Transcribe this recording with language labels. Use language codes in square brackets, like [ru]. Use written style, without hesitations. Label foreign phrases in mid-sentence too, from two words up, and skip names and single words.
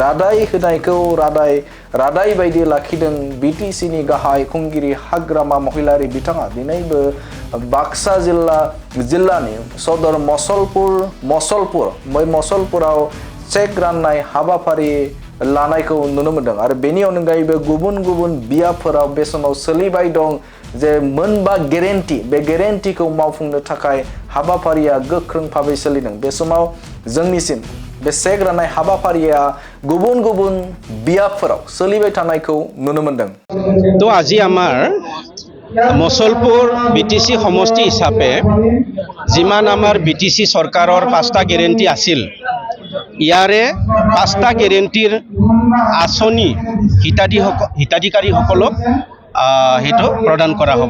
[brx] रादाय होनायखौ रादाय बायदि लाखिदों BTC नि गाहाय खुंगिरि हाग्रामा महिलारि बिथाङा दिनैबो बाक्सा जिल्लानि सदर मसलपुराव चेक राननाय हाबाफारि लानायखौ नुनो मोनदों आरो बेनि अनगायैबो गुबुन गुबुन बियाबफोराव बे समाव सोलिबाय दं जे मोनबा बे गेरेन्टिखौ मावफुंनो थाखाय हाबाफारिया गोख्रों भाबै सोलिदों। बे समाव जोंनिसिम बे चेक राननाय हाबाफारिया गुबुन गुबुन बियाबफोराव सोलिबाय थानायखौ नुनो मोनदों। [as] तो আজি আমাৰ মছলপুৰ BTC সমষ্টি হিচাপে যিমান আমাৰ BTC চৰকাৰৰ 5টা গেৰেণ্টি আছিল ইয়াৰে 5টা গেৰেণ্টিৰ আঁচনি হিতাধিকাৰীসকলক হেতু প্ৰদান কৰা হ'ব।